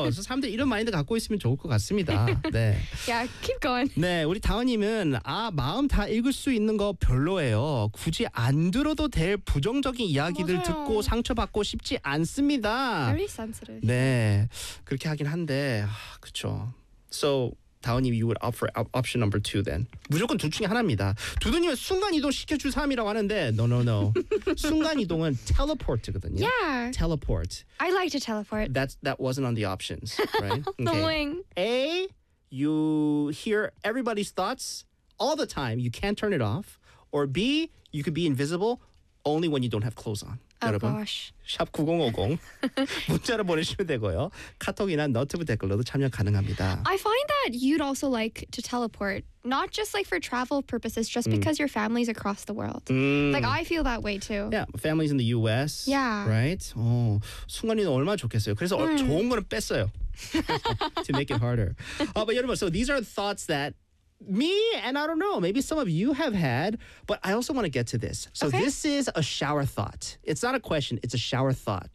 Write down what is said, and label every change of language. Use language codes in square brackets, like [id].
[ko] 그래서 사람들 이런 마인드 갖고 있으면 좋을 것 같습니다. 네. [en] Yeah, keep going. [ko] 네, 우리 다은님은 아 마음 다 읽을 수 있는 거 별로예요. 굳이 안 들어도 될 부정적인 이야기들 맞아요. 듣고 상처받고 싶지 않습니다. [en] Very sensitive. [ko] 네, 그렇게 하긴 한데 아, 그쵸. [en] So, 다은님, you would offer option number two then. [ko] 무조건 둘 중에 하나입니다. 두두님은 순간이동 시켜줄 사람이라고 하는데 [en] no, no, no. [ko] 순간이동은 teleport거든요. [en] Yeah. Teleport. I like to teleport. That wasn't on the options, right? Okay. Annoying. A, you hear everybody's thoughts all the time. You can't turn it off. Or B, you could be invisible only when you don't have clothes on. Oh, [ko] 여러분, [en] gosh. [ko] #9050 문자로 보내주시면 되고요. 카톡이나 너튜브 댓글로도 참여 가능합니다. [en] I find that you'd also like to teleport, not just like for travel purposes, just because your family's across the world. Like I feel that way too. Yeah, family's in the U.S. Yeah. Right. [ko] 어, 순간이동 얼마나 좋겠어요. 그래서 좋은 거는 뺐어요. [en] To make it harder. But [ko] 여러분, [en] so these are thoughts that me and I don't know, maybe some of you have had, but I also want to get to this. So okay. This is a shower thought. It's not a question, it's a shower thought.